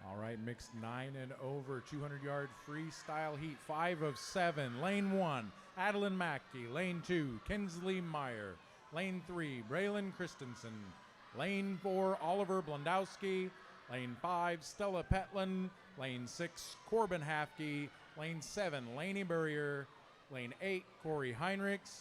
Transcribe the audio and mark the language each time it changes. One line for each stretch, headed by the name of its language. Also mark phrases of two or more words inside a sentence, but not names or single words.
English: right, mixed 9 and over 200-yard freestyle heat. 5 of 7. Lane 1, Adeline Mackey. Lane 2, Kinsley Meyer. Lane 3, Braylon Christensen. Lane 4, Oliver Blondowski. Lane 5, Stella Petland. Lane 6, Corbin Hafke. Lane 7, Laney Burrier. Lane 8, Corey Heinrichs.